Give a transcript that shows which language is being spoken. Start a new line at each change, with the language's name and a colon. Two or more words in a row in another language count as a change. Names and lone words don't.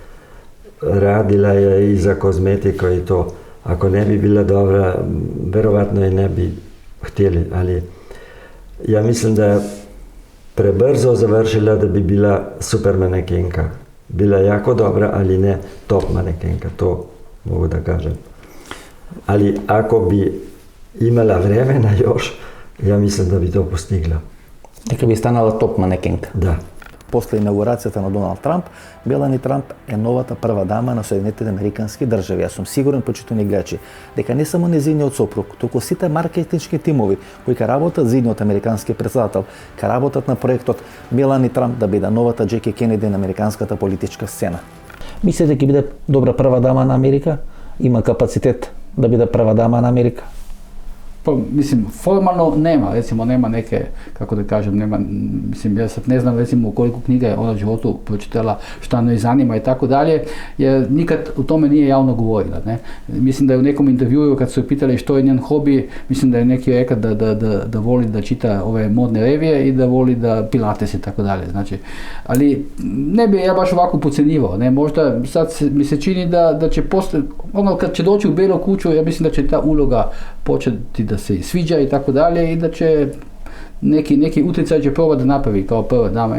Serbian: Radila je i za kozmetiko i to. Ako ne bi bila dobra, verovatno je ne bi htjeli, ali ja mislim da je prebrzo završila da bi bila super manekenka. Bila je jako dobra, ali ne top manekenka, to mogu da kažem. Ali ako bi imala vremena još, ja mislim da bi to postigla.
Macedonian: Дека би станала топ манекенка. Да. После инаугурацијата на Доналд Трамп, Мелани Трамп е новата прва дама на Соединетите американски држави. Јас сум сигурен, почитувани гледачи, дека не само незиниот сопруг, туку сите маркетиншки тимови кои ка работат за идниот американски претседател, ка работат на проектот Мелани Трамп да биде новата Джеки Кенеди на американската политичка сцена. Мислите дека ќе биде добра прва дама на Америка? Има капацитет да биде прва дама на Америка?
Serbian: Pa, mislim, formalno nema, recimo nema neke, kako da kažem, nema, mislim, ja sad ne znam recimo koliko knjiga je ona u životu pročitala, šta ne zanima i tako dalje, jer nikad u tome nije javno govorila, ne. Mislim da je u nekom intervjuu kad su je pitali što je njen hobi, mislim da je neki rekao da voli da čita ove modne revije i da voli da pilates i tako dalje, znači, ali ne bi ja baš ovako podcjenjivao, ne, možda sad mi se čini da će ono kad će doći u Bijelu kuću, ja mislim da će ta uloga početi da se sviđa i tako dalje i da će neki utjecaj će probati da napravi kao prva dama.